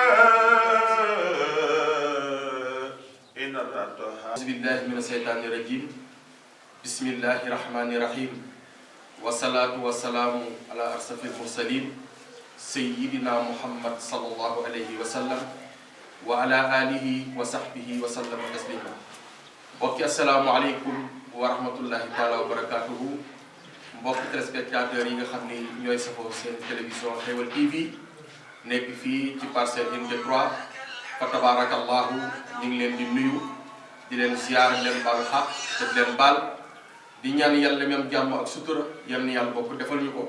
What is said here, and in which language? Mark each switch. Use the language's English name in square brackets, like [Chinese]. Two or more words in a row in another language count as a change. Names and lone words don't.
[Arabic] أعوذ بالله من الشيطان الرجيم بسم الله الرحمن الرحيم والصلاة والسلام على أشرف المرسلين سيدنا محمد صلى الله عليه وسلم وعلى آله وصحبه وسلم تسليما [Wolof] mbokki [Arabic] السلام عليكم ورحمة الله تعالى وبركاته [Wolof] mbokki téléspectateurs yi nga xam ni ñooy safoo seen télévision Xewal TV nekk fii ci Parcelles Unité 3 fa tabarakallahu ñu ngi leen di nuyu di leen ziar leen baal xaq te di leen baal di ñaan yàlla même jàmm ak sutura yal na yàlla bokk defal ñu ko